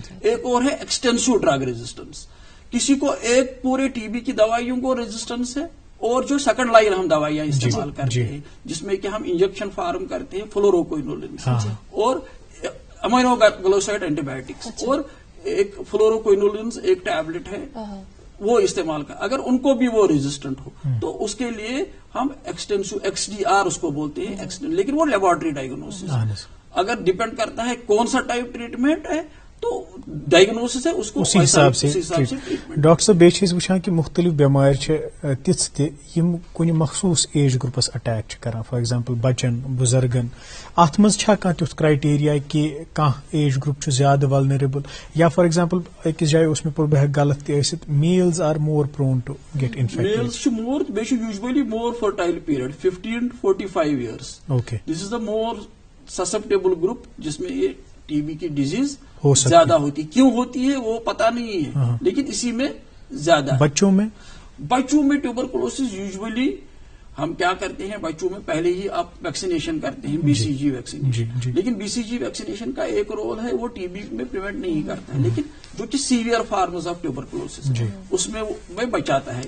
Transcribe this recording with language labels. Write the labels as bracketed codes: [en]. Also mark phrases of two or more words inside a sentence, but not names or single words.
[ur] ایک اور ہے [en] extensive drug resistance, [ur] کسی کو ایک پورے TB کی دوائیوں کو ریزسٹنس ہے اور جو [en] second line [ur] ہم دوائیاں استعمال کرتے ہیں جس میں کہ ہم [en] injection form [ur] کرتے ہیں فلوروکوئنولنس اور [en] amino glycoside antibiotics, [ur] اور ایک فلوروکوئنولنس ایک ٹیبلٹ ہے وہ استعمال کر، اگر ان کو بھی وہ ریزسٹنٹ ہو تو اس کے لیے ہم ایکسٹینسو XDR اس کو بولتے ہیں، لیکن وہ [en] laboratory diagnosis. [ur] اگر ڈیپینڈ کرتا ہے کون سا [en] type treatment [ur] ہے تو ڈائگنوسس ہے اس کو اسی حساب سے. [ks] ڈاکٹر صاحب بیچ وچھان کہ مختلف بیمار تِژھ تہِ یم کُنہِ مخصوص [en] age groups [ks] اٹیک کران، [en] for example [ks] بچن بزرگن، اتھ منٛز چھا کانٛہہ تیُتھ کرائٹیریا کہ کانٛہہ [en] age group [ks] چھُ زیادٕ ولنریبل، یا [en] for example [ks] أکِس جایہِ اوس مےٚ پوٚر بہٕ ہیٚکہٕ غلط تہِ ٲسِتھ، [en] males are more prone to get infected. [ks] میلز چھِ مور، بیٚیہِ چھُ [en] usually more fertile period 15 to 45 years. [ur] اوکے، [en] this is the more susceptible group [ur] جس میں یہ TB کی ڈیزیز ہو سکتی زیادہ ہوتی ہے. کیوں ہوتی ہے وہ پتا نہیں ہے لیکن اسی میں زیادہ. بچوں میں [en] tuberculosis usually [ur] ہم کیا کرتے ہیں، بچوں میں پہلے ہی آپ ویکسینیشن کرتے ہیں BCG ویکسینیشن، لیکن BCG ویکسینیشن کا ایک رول ہے وہ TB میں پریونٹ نہیں کرتا ہے لیکن جو کہ [en] severe forms of tuberculosis [ur] اس میں بچاتا ہے.